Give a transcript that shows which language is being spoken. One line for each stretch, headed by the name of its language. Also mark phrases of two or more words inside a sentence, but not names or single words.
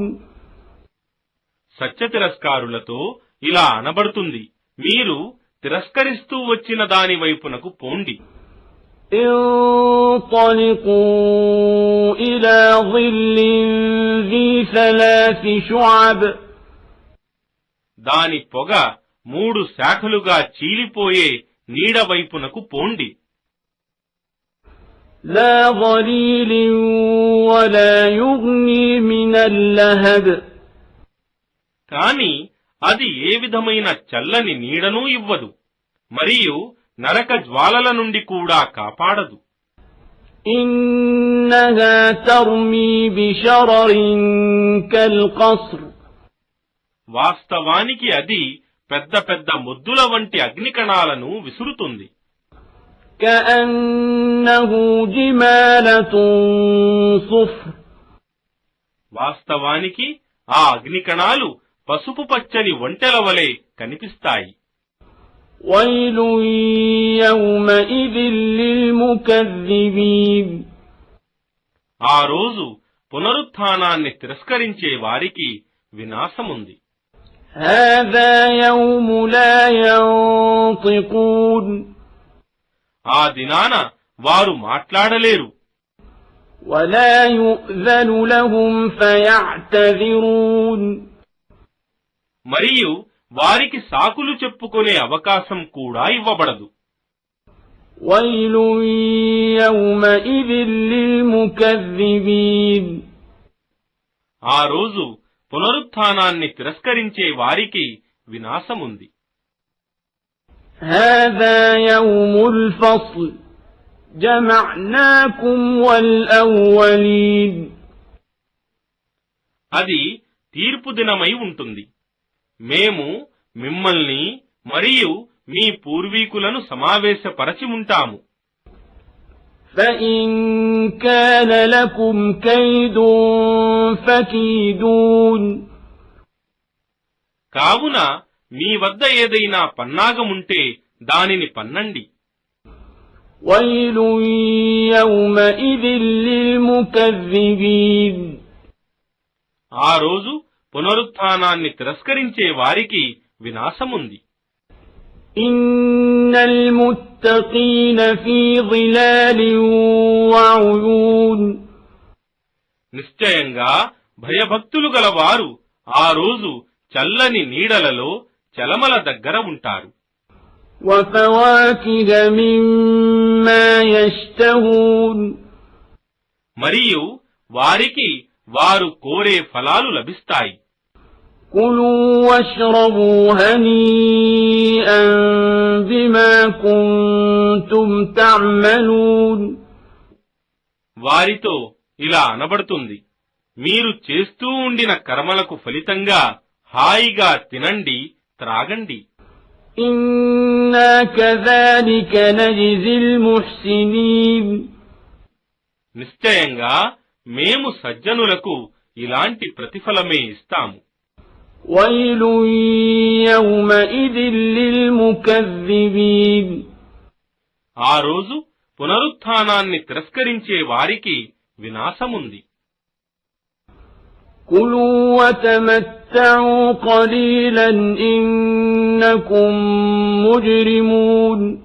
Telugu: సత్య తిరస్కారులతో ఇలా అనబడుతుంది, మీరు తిరస్కరిస్తూ వచ్చిన దాని వైపునకు పోండి.
Arabic: انطلقوا إلى ظل ذي 3 شعب
Telugu: దాని పొగ 3 శాఖలుగా చీలిపోయే నీడ వైపునకు పోండి.
Arabic: لا ظليل ولا يغني من اللهب
Telugu: కాని అది ఏ విధమైన చల్లని నీడనూ ఇవ్వదు, మరియు నరక జ్వాలల నుండి కూడా కాపాడదు.
Arabic: إنها ترمي بشرر كالقصر
Telugu: వాస్తవానికి అది పెద్ద పెద్ద ముద్దుల వంటి అగ్నికణాలను విసురుతుంది.
Arabic: كأنه جمالة صفر
Telugu: వాస్తవానికి ఆ అగ్నికణాలు పసుపు పచ్చని ఒంటెల వలె కనిపిస్తాయి.
Arabic: ويل يومئذ للمكذبين
Telugu: ఆ రోజు పునరుత్థానాన్ని తిరస్కరించే వారికి వినాశముంది.
Arabic: هذا يوم لا ينطقون
Telugu: ఆ దినాన వారు మాట్లాడలేరు.
Arabic: ولا يؤذن لهم فيعتذرون
Telugu: మరియు వారికి సాకులు చెప్పుకునే అవకాశం కూడా ఇవ్వబడదు.
Arabic: ويل يومئذ للمكذبين
Telugu: ఆ రోజు పునరుత్థానాన్ని తిరస్కరించే వారికి వినాశముంది.
Arabic: هذا يوم الفصل جمعناكم والأولين
Telugu: అది తీర్పు దినమై ఉంటుంది. మేము మిమ్మల్ని మరియు మీ పూర్వీకులను సమావేశపరచి ఉంటాము.
Arabic: فإن كان لكم كيد فكيدون
Telugu: కావున మీ వద్ద ఏదైనా పన్నాగముంటే దానిని పన్నండి.
Arabic: ويل يومئذ للمكذبين
Telugu: ఆ రోజు పునరుత్థానాన్ని తిరస్కరించే వారికి వినాశముంది.
Arabic: إن المتقين في ظلال وعيون
Telugu: నిశ్చయంగా భయభక్తులు గలవారు ఆ రోజు చల్లని నీడలలో చలమల దగ్గర ఉంటారు.
Arabic: وفواكه مما يشتهون
Telugu: మరియు వారికి వారు కోరే ఫలాలు లభిస్తాయి.
Arabic: كلوا واشربوا هنيئا بما كنتم تعملون
Telugu: వారితో ఇలా అనబడుతుంది, మీరు చేస్తూ ఉండిన కర్మలకు ఫలితంగా హాయిగా తినండి, త్రాగండి.
Arabic: إنا كذلك نجزي المحسنين
Telugu: నిశ్చయంగా మేము సజ్జనులకు ఇలాంటి ప్రతిఫలమే ఇస్తాము.
Arabic: ويل يومئذ للمكذبين
Telugu: ఆ రోజు పునరుత్థానాన్ని తిరస్కరించే వారికి వినాశముంది.
Arabic: كلوا وتمتعوا قليلا إنكم مجرمون